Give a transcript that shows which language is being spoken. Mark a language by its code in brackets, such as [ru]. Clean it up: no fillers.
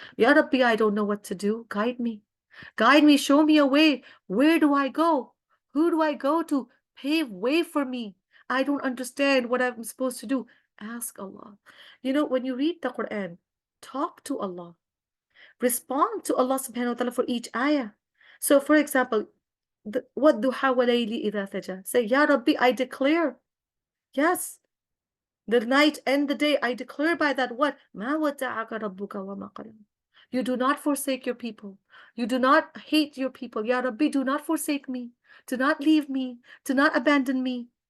[en] Ya Rabbi, I don't know what to do. Guide me. Guide me, show me a way. Where do I go? Who do I go to? Pave way for me. I don't understand what I'm supposed to do. Ask Allah. You know, when you read the Quran, talk to Allah. Respond to Allah subhanahu wa ta'ala for each ayah. So, for example, [ar] وَالضُّحَى وَلَيْلِ إِذَا سَجَى. [en] Say, Ya Rabbi, I declare. Yes, the night and the day, I declare by that what? [ar] مَا وَدَّعَكَ رَبُّكَ وَمَا قَلَى. [en] You do not forsake your people. You do not hate your people. Ya Rabbi, do not forsake me. Do not leave me. Do not abandon me.